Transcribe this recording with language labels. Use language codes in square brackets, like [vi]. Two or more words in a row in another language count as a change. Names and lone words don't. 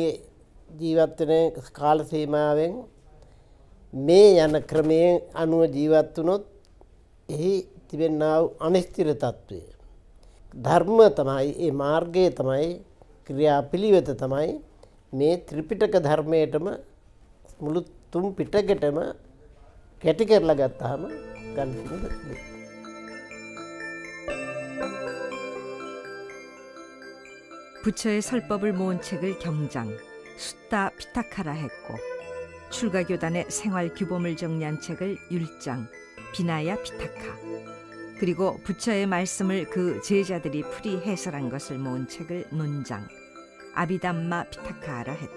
[si] ජීවත් වෙන කාල සීමාවෙන් මේ යන ක්‍රමයේ අනුව ජීවත් වුණොත් එහි තිබෙනා වූ අනිශ්චිත තත්වය ධර්ම තමයි, ඒ මාර්ගය තමයි, ක්‍රියාපිළිවෙත තමයි මේ ත්‍රිපිටක ධර්මයටම මුළු තුන් පිටකෙටම කැටි කරලා ගත්තාම ගන්න තියෙන. [ko] 부처의 설법을 모은 책을 경장, 숫다 피타카라 했고 출가교단의 생활 규범을 정리한 책을 율장, 비나야 피타카, 그리고 부처의 말씀을 그 제자들이 풀이 해설한 것을 모은 책을 논장, 아비담마 피타카라 했다.